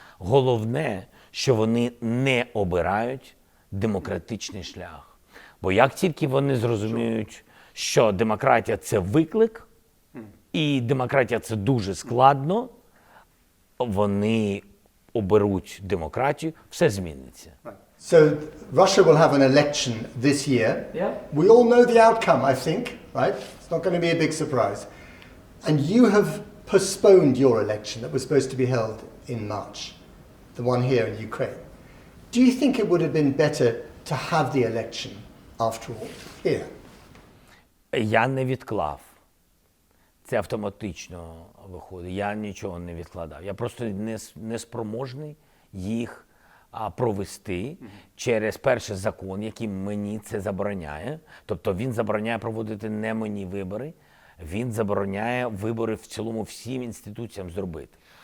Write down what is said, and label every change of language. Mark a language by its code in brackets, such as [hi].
[uk] Головне, що вони не обирають демократичний шлях. Бо як тільки вони зрозуміють, що демократія – це виклик, і демократія – це дуже складно, вони оберуть демократію, все зміниться. [en] So Russia will have an election this year. Yeah. We all know the outcome, I think, right? It's not going to be a big surprise. And you have postponed your election that was supposed to be held in March, the one here in Ukraine. Do you think it would have been better to have the election, after all, here? [uk] Я не відклав. Це автоматично виходить. Я нічого не відкладав. Я просто не спроможний їх провести через перший закон, який мені це забороняє. Тобто він забороняє проводити не мені вибори, він забороняє вибори в цілому всім інституціям зробити.